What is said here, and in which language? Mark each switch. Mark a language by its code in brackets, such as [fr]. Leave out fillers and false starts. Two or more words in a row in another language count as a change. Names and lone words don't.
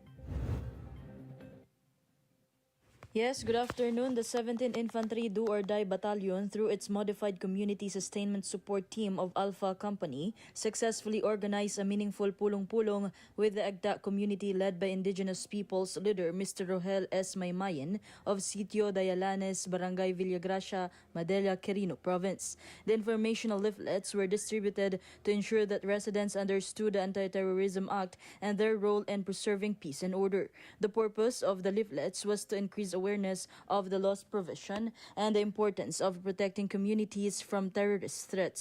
[en] Yes, good afternoon. The 17th Infantry Do or Die Battalion, through its modified Community Sustainment Support Team of Alpha Company, successfully organized a meaningful pulong-pulong with the Agda community led by indigenous peoples leader Mr. Rohel S. Maymayin of Sitio Dayalanes, Barangay Villagracia, Madela, Quirino Province. The informational leaflets were distributed to ensure that residents understood the Anti-Terrorism Act and their role in preserving peace and order. The purpose of the leaflets was to increase awareness of the law's provision and the importance of protecting communities from terrorist threats.